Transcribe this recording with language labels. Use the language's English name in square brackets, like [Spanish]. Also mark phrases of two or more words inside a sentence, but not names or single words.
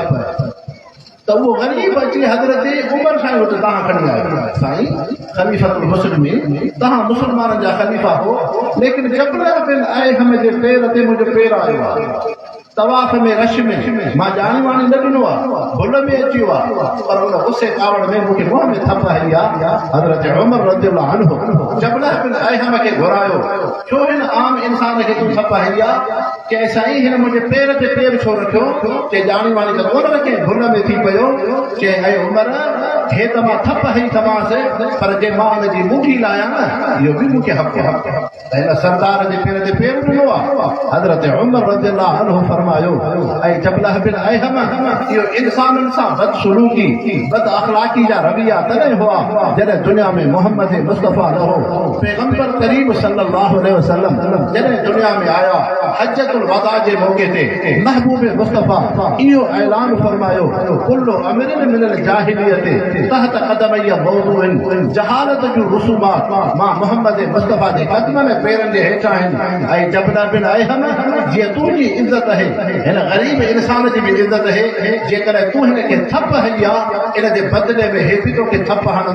[Sindhi] तो वो गरीब अची हज़रत उमर साईं वटि तव्हां खणी आयो, साईं [Arabic] خليفة المسلمين, [Sindhi] तव्हां मुस्लमाननि जा ख़लीफ़ा हो, लेकिन जबल बिन अयहम जे पेर ते मुंहिंजो पेर आयो आहे, तवाफ़ में रश में मां ॼाणी वाणी न ॾिनो आहे, भुल में अची वियो आहे, पर उन गुस्से कावड़ में मूंखे मुंहं में थप हली आहे। हज़रत उमर [Arabic] رضي الله عنه [Sindhi] जबल बिन अयहम खे घुरायो, छो हिन आम इंसान खे तूं थप हली आहे? चए साईं हिन मुंहिंजे पेर ते पेर छो रखियो? चए ॼाणी वाणी त कोन रखे, भुल में थी पियो। चए ऐं उमर हे त मां थप हई थमांसि, पर जे मां हुन जी मुठी लाहियां न, इहो बि मूंखे हक़ आहे। हिन सरदार जे पेर ते पेर ॾिनो आहे। हज़रत उमर [Arabic] رضي الله عنه [Sindhi] फरमायो, ऐं जबल बिन अयहम इहो इंसाननि सां बदसलूकी बद अख़लाक़ी जा रविया तॾहिं हुआ जॾहिं दुनिया में मोहम्मद मुस्तफ़ा न हो। पैगंबर करीम [Arabic] صلى الله عليه وسلم [Sindhi] जॾहिं दुनिया में आया, [Arabic] حجة الوداع [Sindhi] जे मौक़े ते महबूब मुस्तफ़ा इहो ऐलान फरमायो, [Arabic] كل أمر من الجاهلية تحت قدمي موضوع, [Sindhi] जहालत जूं रुसूमात मां मोहम्मद मुस्तफ़ा जे क़दमनि ऐं पेरनि जे हेठां आहिनि। ऐं जबल बिन अयहम जीअं तुंहिंजी इज़त आहे, हिन ग़रीब इंसान जी बि इज़त आहे, जेकॾहिं तूं हिनखे थप हई आहे, इन जे बदिले में हे बि तोखे थप हणंदो।